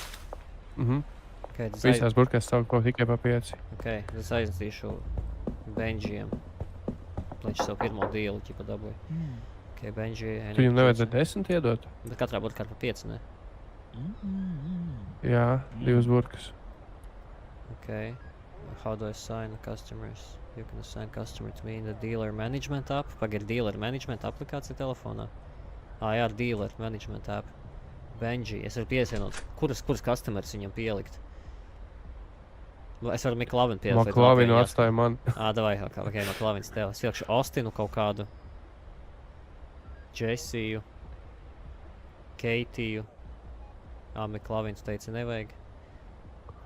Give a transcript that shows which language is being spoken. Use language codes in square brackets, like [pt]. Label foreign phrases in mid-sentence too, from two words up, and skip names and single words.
[lv] Visās burkās savu kaut tikai pa 5. Ok, es aiznesīšu Benjiem. Lai viņš savu pirmo dealu ķipa dabūja. Ok, Benji... Tu viņam nevajadzēja 10 iedot? Bet katrā burkā ir pa 5, ne? Jā, 2 burkas. Ok. [en] How do I assign the customers? You can assign customer to me in the dealer management app. [lv] Pagaid, [en] dealer management [lv] aplikācija telefonā. Jā, [en] dealer management app. [lv] Benji, es varu piesienot. Kuras customers viņam pielikt? Es varu McLovin pielikt. McLovinu atstāja man. Davai, ok, McLovins tev. Es ielikšu Austinu kaut kādu. Jessiju. Keitiju. McLovins teica nevajag.